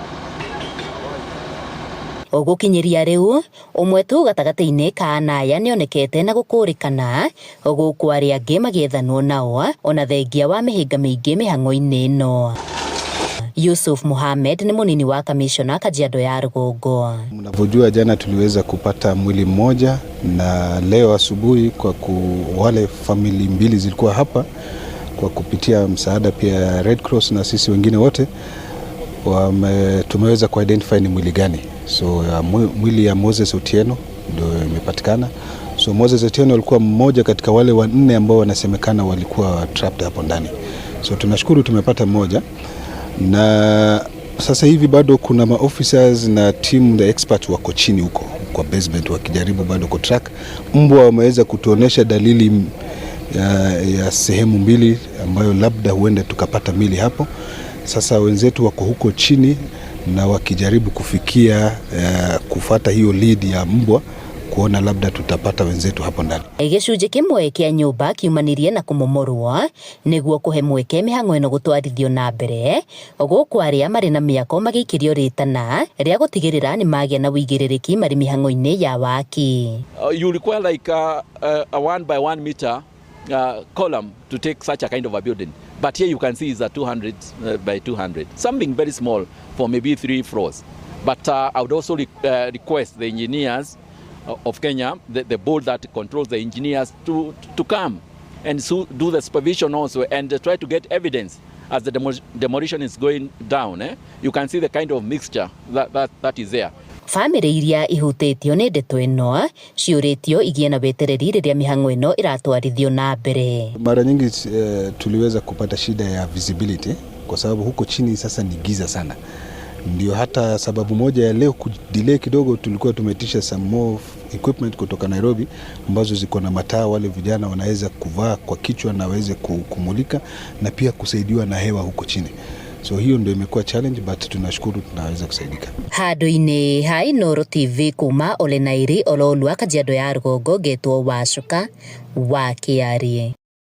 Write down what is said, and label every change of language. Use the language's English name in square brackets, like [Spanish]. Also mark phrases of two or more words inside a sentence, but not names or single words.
[Kikuyu] Gũkinyĩria rĩu ũmwe tu gatagatĩ-inĩ ka ana aya nĩonekete na gũkũrĩkana, gũkũ arĩa angĩ magĩethanwo nao ona thengia wa mĩhĩnga mĩingĩ mĩhang'o-inĩ ĩno. Yusuf Mohamed ni munini wa kamishona Kajiado ya rũgongo. [Swahili] Mnavyojua jana tuliweza kupata mwili mmoja, na leo asubuhi kwa wale famili mbili zilikuwa hapa, kwa kupitia msaada pia Red Cross na sisi wengine wote tumeweza kuidentify ni mwili gani. So mwili ya Moses Otieno ndio imepatikana. So Moses Otieno alikuwa mmoja katika wale 4 ambao wanasemekana walikuwa trapped hapo ndani. So tunashukuru tumepata mmoja, na sasa hivi bado kuna maofficers na [English] team the experts [Swahili] wako chini huko kwa basement wakijaribu bado ku track. Mbwa wameweza kutuonesha dalili ya sehemu mbili ambayo labda huenda tukapata mili hapo. Sasa wenzetu wako huko chini na wakijaribu kufikia kufuata hiyo lead ya mbwa kuona labda tutapata wenzetu hapo ndani. [Kikuyu] Gĩcunjĩ kĩmwe kĩa nyũmba kiumanirie na kũmomorwo nĩguo kũhe mweke mĩhang'o ĩno gũtwarithio na mbere, gũkũ arĩa marĩ na mĩako magĩikĩrio rĩtana rĩa gũtigĩrĩra nĩ magĩa na wĩigĩrĩrĩki marĩ mĩhang'o-inĩ ya waki. [English] You require like a 1 by 1 meter column to take such a kind of a building. But here you can see is a 200 by 200. Something very small for maybe 3 floors. But I would also request the engineers of Kenya, the board that controls the engineers, to come and do the supervision also and try to get evidence as the demolition is going down. You can see the kind of mixture that is there. [Kikuyu] Family iria ihutĩtio nĩ ndeto ĩno ciũrĩtio igĩe na wetereri rĩrĩa mĩhang'o ĩno ĩratwarithio na mbere. [Swahili] Mara nyingi tuliweza kupata shida ya visibility kwa sababu huko chini sasa ni giza sana. Ndio hata sababu moja ya leo kudelay kidogo, tulikuwa tumetisha [English] some more equipment [Swahili] kutoka Nairobi ambazo ziko na mataa, wale vijana wanaweza kuvaa kwa kichwa na waweze kumulika na pia kusaidiwa na hewa huko chini. So hiyo ndio imekuwa challenge, but tunashukuru tunaweza kusaidika. [Kikuyu] Handũ-inĩ ha Inooro TV kuma Ole Nairi Ololua Kajiado ya rũgongo, ngetwo Wacuka wa Kĩarie.